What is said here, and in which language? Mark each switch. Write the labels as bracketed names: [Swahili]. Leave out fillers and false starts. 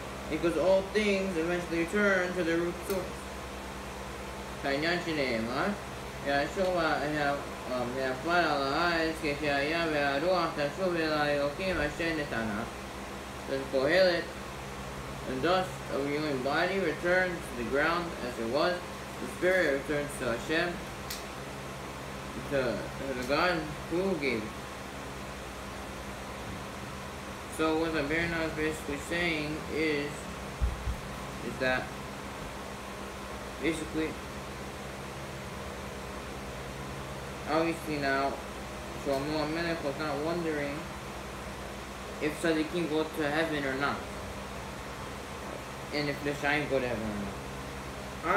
[English] Because all things eventually return to the root source. [Hebrew] כעניין שנאמר, יהושע נפל על הארץ כשהיה והרוח תשוב אל האלוקים אשר נתנה. [English] Says Kohelet, the dust of a human body returns to the ground as it was. The spirit returns to Hashem, to the God who gave it. So what the Berna is basically saying is that basically, obviously now, Shlomo HaMelech was not wondering if Tzadikim go to heaven or not, and if the Shaim go to heaven or not.